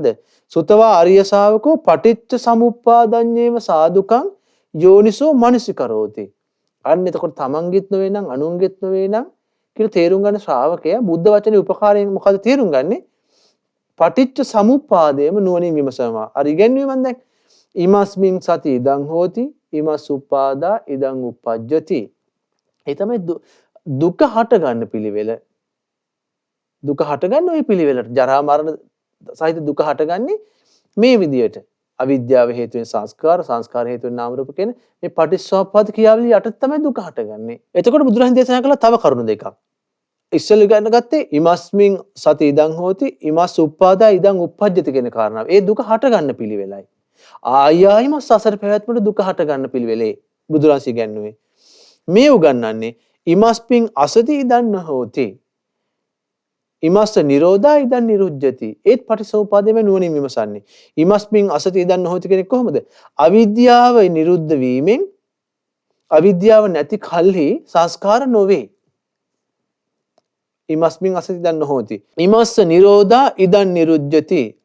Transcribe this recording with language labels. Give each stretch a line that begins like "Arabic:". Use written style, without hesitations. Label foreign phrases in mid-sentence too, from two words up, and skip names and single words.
Pali: සුතවා ආර්ය ශාවකෝ පටිච්ච සමුප්පාදඤ්ඤේව සාදුකං යෝනිසෝ මනසිකරෝති.
Sinhala: අන්න එතකොට තමන්ගෙත් නොවේ නම් අනුන්ගෙත් නොවේ නම් කියලා තේරුම් ගන්න ශ්‍රාවකයා බුද්ධ වචනේ උපකාරයෙන් මොකද තේරුම් ගන්නේ? පටිච්ච සමුප්පාදයම නුවණින් විමසනවා. අර ඉගැන්වීම මම දැන්
Pali: ීමස්මින් සති ඉදං හෝති ීමස් උපාදා ඉදං උපජ්ජති.
Sinhala: ඒ තමයි දුක හට ගන්න පිළිවෙල. දුක හට ගන්න ওই පිළිවෙලට ජරා මරණ සහිත දුක හටගන්නේ මේ විදියට. අවිද්‍යාව හේතුවෙන් සංස්කාර හේතුවෙන් නාම රූප කියන මේ පටිච්චසමුප්පාද ක්‍රියාවලිය යටතේ තමයි දුක හටගන්නේ. එතකොට බුදුරජාණන් දේශනා කළා තව කරුණු දෙකක්. ඉස්සෙල්ල ගන්න ගත්තේ
Pali: ඉමස්මින් සති ඉදං හෝති ඉමස් උප්පාදා ඉදං උප්පජ්ජති
Sinhala: කියන කාරණාව. ඒ දුක හට ගන්න පිළිවෙලයි. ආයයිම සසර පැවැත්මට දුක හට ගන්න පිළිවෙලේ බුදුරජාණන් ඉගැන්වුවේ. මේ උගන්වන්නේ
Pali: ඉමස්මින් අසති ඉදං හෝති ඉමස්ස නිරෝධා ඉදන් නිරුද්ධති.
Sinhala: ඒත් පටිච්චසමුප්පාදයෙන් නුවණින් විමසන්නේ.
Pali: ඉමස්මින් අසති ඉදන් නොහොති
Sinhala: කෙනෙක් කොහොමද? අවිද්‍යාව නිරුද්ධ වීමෙන් අවිද්‍යාව නැති කල්හි සංස්කාර නොවේ.
Pali: ඉමස්මින් අසති ඉදන් නොහොති. ඉමස්ස නිරෝධා ඉදන් නිරුද්ධති.